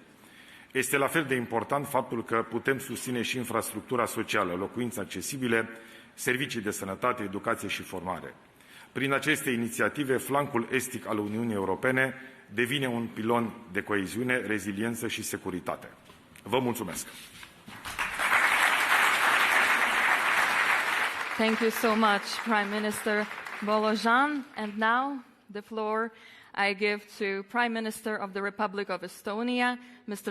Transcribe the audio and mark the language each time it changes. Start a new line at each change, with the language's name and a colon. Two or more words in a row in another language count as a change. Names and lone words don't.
Romanian: Este la fel de important faptul că putem susține și infrastructura socială, locuințe accesibile, servicii de sănătate, educație și formare. Prin aceste inițiative, flancul estic al Uniunii Europene devine un pilon de coeziune, reziliență și securitate. Vă mulțumesc!
English: Thank you so much, Prime Minister Bolojan. And now the floor I give to Prime Minister of the Republic of Estonia, Mr.